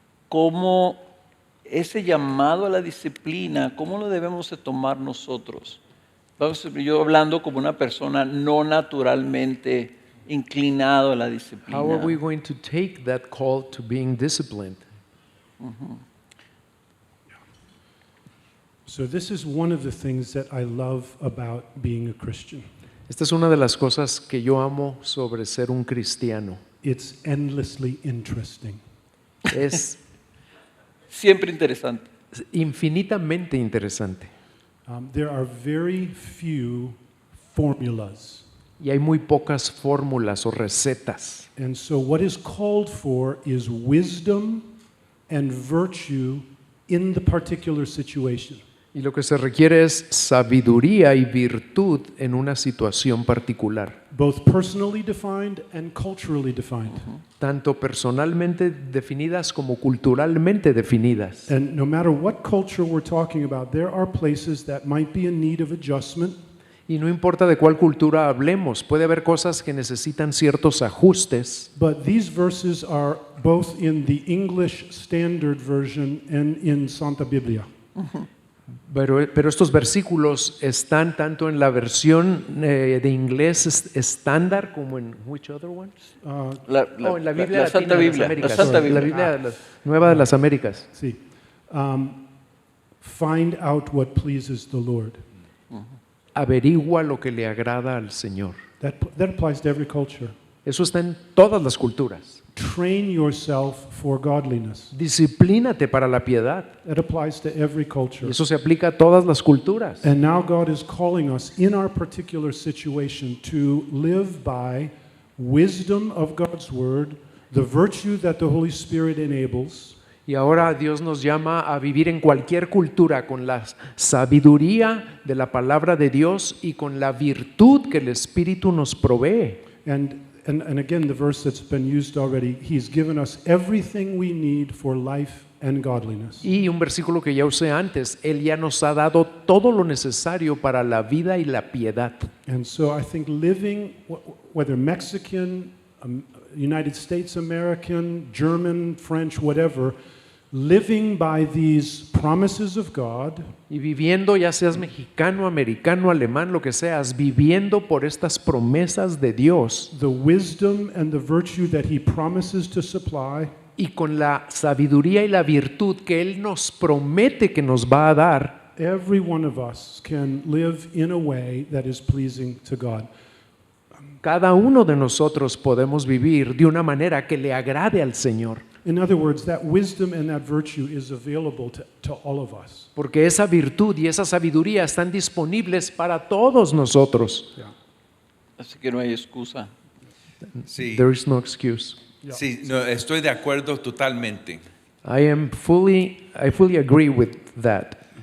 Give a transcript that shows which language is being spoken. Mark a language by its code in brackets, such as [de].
[es] cómo ese llamado a la disciplina, cómo lo debemos de tomar nosotros. Yo hablando como una persona no naturalmente inclinado a la disciplina. [en] how are we going to take that call to being disciplined. So, this is one of the things that I love about being a Christian. [es] Esta es una de las cosas que yo amo sobre ser un cristiano. [en] It's endlessly interesting. [es] Es Siempre interesante. infinitamente interesante [en] There are very few formulas. [es] y hay muy pocas fórmulas o recetas. [en] And so, what is called for is wisdom and virtue in the particular situation. [es] Y lo que se requiere es sabiduría y virtud en una situación particular, [en] Both personally defined and culturally defined. [es] tanto personalmente definidas como culturalmente definidas. [en] And no matter what culture we're talking about, there are places that might be in need of adjustment. [es] Y no importa de cuál cultura hablemos, puede haber cosas que necesitan ciertos ajustes, [en] But these verses are both in the English Standard Version and in Santa Biblia. [es] pero estos versículos están tanto en la versión de inglés estándar como en [en] which other one? [es] En la Biblia la Latina Santa de las Biblia, Américas, la Santa Biblia. la Biblia de las- Nueva de las Américas. [en] See, find out what pleases the Lord. [es] Averigua lo que le agrada al Señor. [en] That applies to every culture. [es] Eso está en todas las culturas. [en] Train yourself for godliness. [es] Disciplínate para la piedad. [en] That applies to every culture. [es] Y eso se aplica a todas las culturas. [en] And now God is calling us in our particular situation to live by wisdom of God's word, the virtue that the Holy Spirit enables, [es] Y ahora Dios nos llama a vivir en cualquier cultura con la sabiduría de la palabra de Dios y con la virtud que el Espíritu nos provee. [en] and again, the verse that's been used already, He's given us everything we need for life and godliness. [es] Y un versículo que ya usé antes, Él ya nos ha dado todo lo necesario para la vida y la piedad. [en] And so I think living, whether Mexican, United States American, German, French, whatever, living by these promises of God, [es] Y viviendo, ya seas mexicano, americano, alemán, lo que seas, viviendo por estas promesas de Dios [en] the wisdom and the virtue that He promises to supply, [es] y con la sabiduría y la virtud que Él nos promete que nos va a dar, [en] every one of us can live in a way that is pleasing to God. [es] cada uno de nosotros podemos vivir de una manera que le agrade al Señor. [en] In other words, that wisdom and that virtue is available to all of us. [es] Porque esa virtud y esa sabiduría están disponibles para todos nosotros. Así que no hay excusa. Sí, [en] There is no excuse. [es] sí, no, estoy de acuerdo totalmente. [en] I fully agree with that.